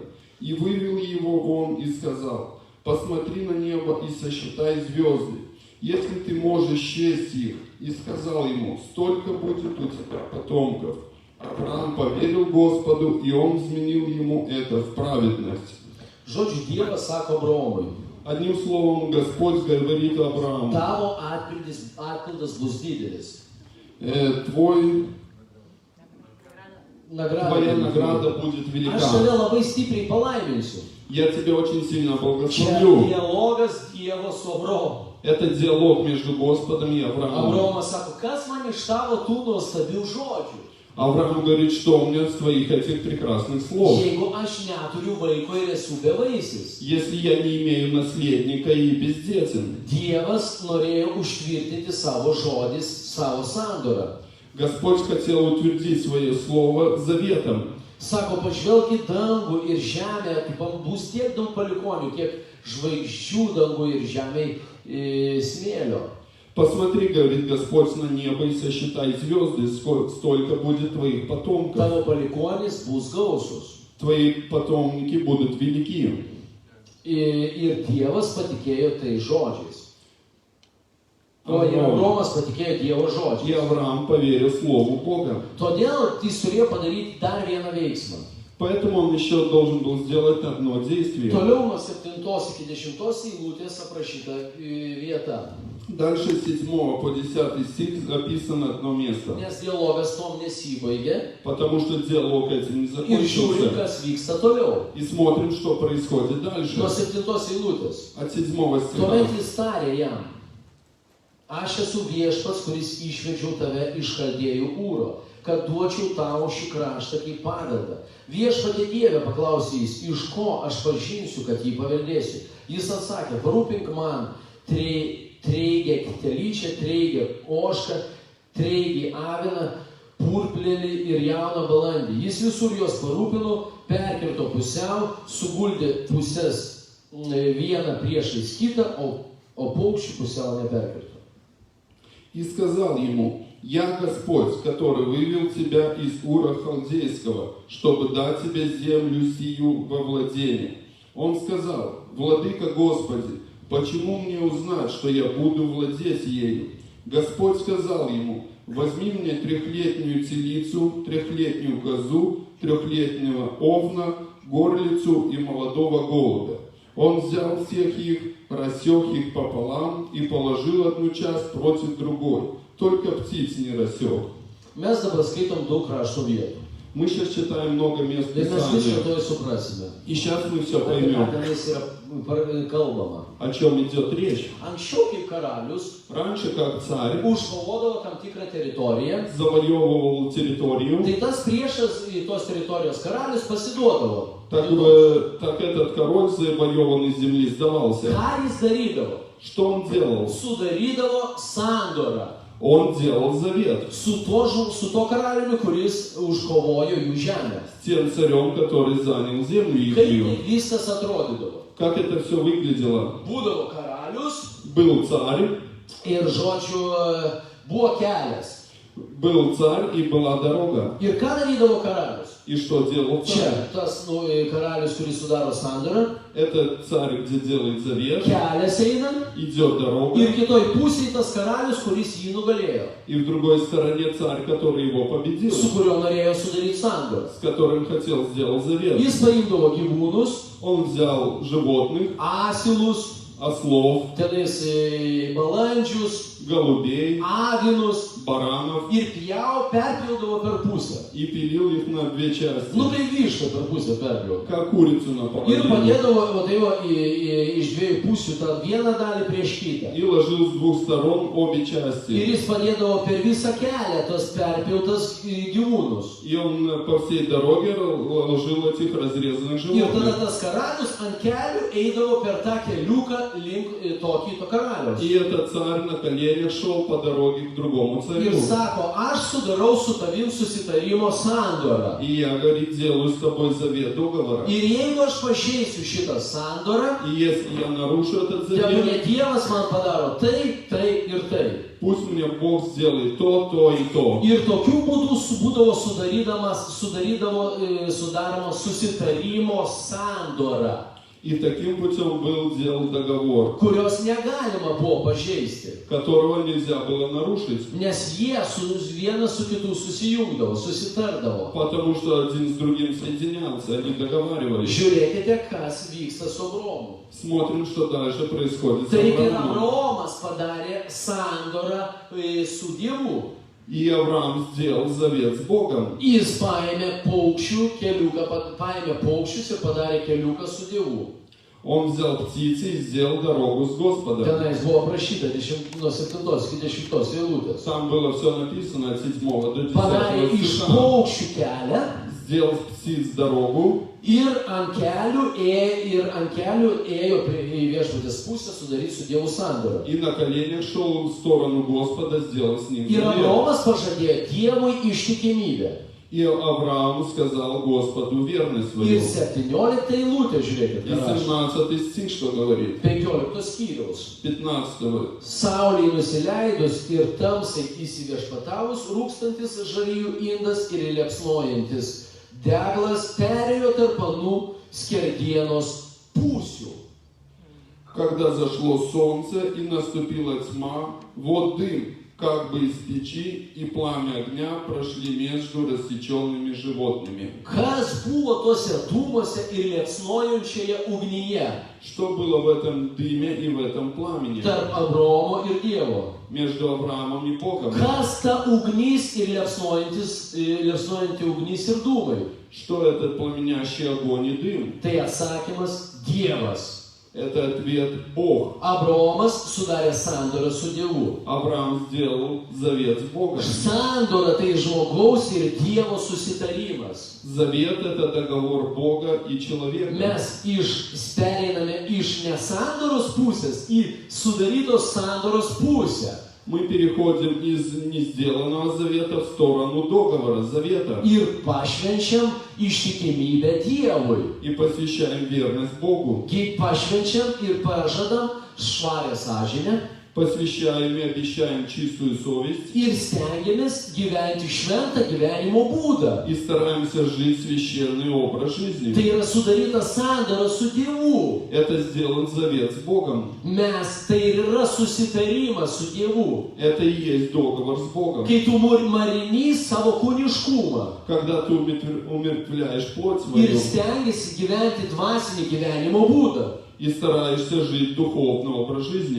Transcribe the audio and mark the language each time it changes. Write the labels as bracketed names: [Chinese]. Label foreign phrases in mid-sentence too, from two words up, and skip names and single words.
[Russian] И вывел его вон и сказал, посмотри на небо и сосчитай звезды, если ты можешь счесть их. И сказал ему, столько будет у тебя потомков. Авраам поверил Господу, и он изменил ему это в праведность. [Lithuanian] Žodžiu, Dievas sako Abraomui, [Russian] Одним словом, Господь говорит Аврааму, [Lithuanian] tavo atpildas bus didelis. [Russian] твой nagradų. твоя награда будет [Lithuanian] Aš tave [Russian] велика. [Lithuanian] labai stipriai palaiminsiu. [Russian] Я тебя очень сильно [Lithuanian] Čia [Russian] благословлю. [Lithuanian] dialogas Dievo su Abraomu. [Russian] Это диалог между Господом и Авраамом. [Lithuanian] Abraomas sako, kas man iš tavo tų nuostabių žodžių? [Russian] Авраам говорит, что у меня с твоих этих прекрасных слов. [Lithuanian] Jeigu aš neturiu vaiko ir esu bevaisis. [Russian] Если я не имею наследника и бездетен. [Lithuanian] Dievas norėjo užtvirtinti savo žodis, savo sandorą. [Russian] Господь хотел утвердить свое слово заветом. [Lithuanian] Sako, pažvelk į dangų ir žemę, bus tiek daug palikonių, kiek žvaigždžių dangų ir žemėj smėlio. [Russian] Посмотри, говорит Господь, на небо и сосчитай звезды, столько будет твоих потомков. [Lithuanian] Tavo palikonis bus gausus. [Russian] Твои потомки будут велики. [Lithuanian] Ir Dievas patikėjo tai žodžiais. O Abraomas patikėjo Dievo [Russian] И [Lithuanian] žodžiais. [Russian] Авраам поверил слову Бога. [Lithuanian] Todėl jis turėjo padaryti dar vieną veiksmą. [Russian] Поэтому он еще должен был сделать одно действие. [Lithuanian] Toliau nuo 7 iki 10 eilutės aprašyta vieta. [Russian] Дальше с 7 по 10 стих записано одно место. [Lithuanian] Nes dialogas tom nesibaigė. [Russian] Потому что диалог этим не [Lithuanian] Ir žiūrim, [Russian] закончился. [Lithuanian] kas vyksta toliau. [Russian] И смотрим, что происходит дальше. [Lithuanian] Nuo 7 eilutės. [Russian] От 7 стиха. [Lithuanian] Tuomet jis tarė jam, aš esu viešpats, kuris išvedžiau tave iš Chaldėjų Ūro, kad duočiau tau šį kraštą kaip paveldą. Viešpatie Dieve, paklausė jis, iš ko aš pažinsiu, kad jį paveldėsiu. Jis atsakė, parūpink man treigę telyčią, treigę ožką, treigį aviną, purplėlį ir jauną balandį. Jis visur juos parūpino, perkirto pusiau, suguldė pusės vieną priešais kitą, o paukščių pusiau neperkirto. [Russian] И сказал ему, я Господь, который вывел тебя из Ура Халдейского, чтобы дать тебе землю сию во владение. Он сказал, владыка Господи, почему мне узнать, что я буду владеть ею? Господь сказал ему, возьми мне 3-летнюю телицу, 3-летнюю козу, 3-летнего овна, горлицу и молодого голубя. Он взял всех их, рассек их пополам и положил одну часть против другой. Только птиц не рассек. [Lithuanian] Mes dabar skaitom daug rašto vietų. [Russian] Мы сейчас читаем много мест [Lithuanian] Ir mes viską [Russian] Писания. [Lithuanian] to suprasime. [Russian] И сейчас мы все [Lithuanian] Apie ką [Russian] поймем, [Lithuanian] tenais yra kalbama. [Russian] о чем идет речь. [Lithuanian] Anksčiau kaip karalius [Russian] Раньше, как царь [Lithuanian] užkovodavo tam tikrą teritoriją, [Russian] завоевывал территорию, [Lithuanian] tai tas priešas į tos teritorijos karalius pasiduodavo. [Russian] так этот король завоеванной земли сдавался. [Lithuanian] Ką jis darydavo? [Russian] Что он делал? [Lithuanian] Sudarydavo sandorą [Russian] Он делал завет [Lithuanian] su to karaliumi, kuris užkovojo jų žemę. [Russian] с тем царем, который занял землю [Lithuanian] Kaip [Russian] ихнюю. [Lithuanian] tai viskas atrodydavo? [Russian] Как это все выглядело? [Lithuanian] Būdavo karalius [Russian] Был царь, [Lithuanian] ir, žodžiu, buvo kelias. [Russian] был царь и была дорога. [Lithuanian] Ir ką darydavo karalius? [Russian] И что делал [Lithuanian] Čia [Russian] царь? [Lithuanian] tas karalius, kuris sudaro sandorą, [Russian] Это царь, где делает завет, [Lithuanian] kelias eina [Russian] идет дорога, [Lithuanian] ir kitoj pusėje tas karalius, kuris jį nugalėjo, [Russian] и в другой стороне царь, который его победил, [Lithuanian] su kuriuo norėjo sudaryti sandorą. [Russian] с которым хотел сделать завет. [Lithuanian] Jis paimdavo gyvūnus, [Russian] Он взял животных, [Lithuanian] asilus, [Russian] ослов, [Lithuanian] tenais balandžius, [Russian] голубей, [Lithuanian] avinus [Russian] баранов [Lithuanian] ir perpildavo per pusę. [Russian] и пилил их на 2 части, [Lithuanian] Nu tai višta per pusę perpildavo. [Russian] как курицу на [Lithuanian] Ir [Russian] половину. [Lithuanian] padėdavo va, tai va, iš dviejų pusių tą vieną dalį prieš kitą. [Russian] И ложил с 2 сторон обе [Lithuanian] Ir [Russian] части. [Lithuanian] jis padėdavo per visą kelią tos perpiltas gyvūnus. [Russian] И он по всей дороге ложил этих разрезанных [Lithuanian] Ir tada [Russian] животных. [Lithuanian] tas karalius ant kelių eidavo per tą keliuką link to kito karaliaus. [Russian] И этот царь на коленях шел по дороге к другому царю. [Lithuanian] Ir sako, aš sudarau su tavim susitarimo sandorą. [Russian] И я, говорит, делаю с тобой завет договора. [Lithuanian] Ir jeigu aš pažeisiu šitą sandorą, [Russian] И если я нарушу этот [Lithuanian] tebūnie [Russian] завет, [Lithuanian] Dievas man padaro tai, tai ir tai. [Russian] пусть мне Бог сделает то, то и то. [Lithuanian] Ir tokiu būdu būdavo sudaroma susitarimo sandora, [Russian] И таким путем был сделан договор, [Lithuanian] kurios negalima buvo pažeisti. [Russian] которого нельзя было нарушить. [Lithuanian] Nes jie vienas su kitu susijungdavo, susitardavo. [Russian] Потому что один с другим соединялся, они договаривались. [Lithuanian] Žiūrėkite, kas vyksta su Abraomu. [Russian] Смотрим, что дальше происходит с [Lithuanian] Tai kai [Russian] Авраамом. [Lithuanian] Abraomas padarė sandorą su Dievu, [Russian] И Авраам сделал завет с Богом. [Lithuanian] Jis paėmė paukščius ir padarė keliuką su Dievu. [Russian] Он взял птицы и сделал дорогу с Господом. [Lithuanian] Tenais buvo aprašyta nuo 7 iki 10 eilutės. [Russian] Там было все написано от 7 до 10 [Lithuanian] Padarė iš [Russian] стиха. [Lithuanian] paukščių kelią [Russian] Сделал птиц дорогу, [Lithuanian] ir ant kelių ėjo į viešpaties pusę sudaryti su Dievu sandorą. [Russian] и на коленях шел в сторону Господа, сделал с ним [Lithuanian] Ir [Russian] завет. [Lithuanian] Abraomas pažadėjo Dievui ištikimybę. [Russian] И Авраам сказал Господу верность [Lithuanian] Ir [Russian] свою. [Lithuanian] 17 eilutė, žiūrėkit, [Russian] И [Lithuanian] ką rašo. [Russian] 17 стих что говорит? [Lithuanian] 15 skyriaus. [Russian] 15. [Lithuanian] Saulei nusileidus ir tamsai įsiviešpatavus, rūkstantis žarijų indas ir liepsnojantis deglas perėjo tarp anų skerdienos pusių. [Russian] Когда зашло солнце и наступила тьма, вот дым, как бы из печи, и пламя огня прошли между рассеченными животными. [Lithuanian] Kas buvo tose dūmose ir liepsnojančioje ugnyje [Russian] Что было в этом дыме и в этом пламени? [Lithuanian] tarp Abraomo ir Dievo? [Russian] Между Авраамом и Богом. [Lithuanian] Kas ta ugnis ir liepsnojanti ugnis ir dūmai? [Russian] Что этот пламенящий огонь и дым? [Lithuanian] Tai atsakymas Dievas. [Russian] Это ответ Бог. [Lithuanian] Abraomas sudarė sandorą su Dievu. [Russian] Авраам сделал завет с Богом. [Lithuanian] Sandora tai žmogaus ir Dievo susitarimas. [Russian] Завет – это договор Бога и человека. [Lithuanian] Mes pereiname iš nesandoros pusės į sudarytos sandoros pusę. [Russian] Мы переходим из несделанного завета в сторону договора, завета. [Lithuanian] Ir pašvenčiam ištikimybę Dievui. [Russian] И посвящаем верность Богу. [Lithuanian] Pašvenčiam ir pažadam švarę sąžinę. [Russian] Посвящаем и обещаем чистую совесть. [Lithuanian] Ir stengiamės gyventi šventą gyvenimo būdą. [Russian] И стараемся жить священный образ жизни. [Lithuanian] Tai yra sudaryta sandora su Dievu. [Russian] Это сделан завет с Богом. [Lithuanian] Tai yra susitarimas su Dievu. [Russian] Это и есть договор с Богом. [Lithuanian] Kai tu marini savo kūniškumą [Russian] Когда ты умертвляешь плоть [Lithuanian] ir [Russian] свою [Lithuanian] stengiasi gyventi dvasinį gyvenimo būdą. [Russian] и стараешься жить духовный образ жизни.